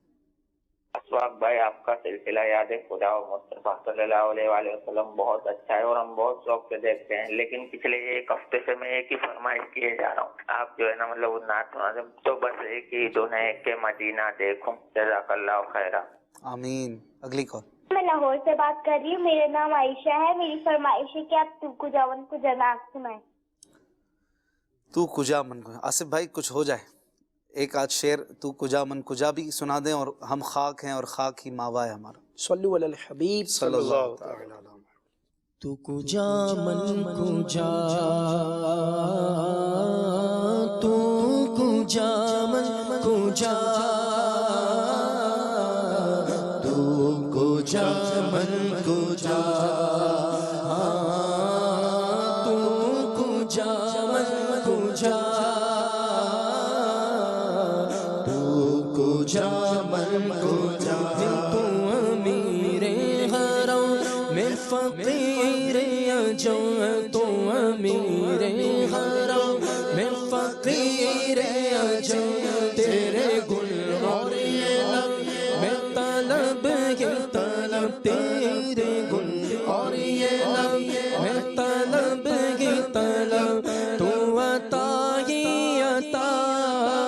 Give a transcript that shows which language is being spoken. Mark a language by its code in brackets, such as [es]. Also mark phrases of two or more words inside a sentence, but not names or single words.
[ur] اشفاق بھائی آپ کا سلسلہ یاد خدا و مصطفیٰ [ar] صلی اللہ علیہ وآلہ وسلم [ur] بہت اچھا ہے اور ہم بہت شوق سے دیکھتے ہیں، لیکن پچھلے ایک ہفتے سے میں ایک ہی فرمائش کیے جا رہا ہوں، آپ جو ہے نا مطلب نعت تو بس ایک ہی دن ہے کہ مدینہ دیکھوں۔ [ar] جزاک اللہ خیرہ۔ [ur] آمین۔ اگلی کال۔ میں لاہور سے بات کر رہی ہوں، میرا نام عائشہ ہے، میری فرمائش ہے کہ آپ [fa] تو کجا من کجا [ur] نعت سنائیں۔ [fa] تو کجا من کجا، [ur] آصف بھائی کچھ ہو جائے، ایک آج شعر [fa] تو کجا من کجا [ur] بھی سنا دیں، اور ہم خاک ہیں اور خاک ہی ماوا ہے ہمارا۔ [ar] صلو علی الحبیب صلی اللہ تعالی۔ [fa] تو کجا من کجا، تو کجا من کجا، تو کجا من کجا، تو کجا من کجا، تو کجا من کجا، [ur] تو امیر حرم میں فقیر اجو، تو امیر حرم میں فقیر اجو، تیرے گل اور یہ لب میں طلب ہی طلب، تیرے گل اور یہ لب میں طلب ہی طلب، تو عطا ہی عطا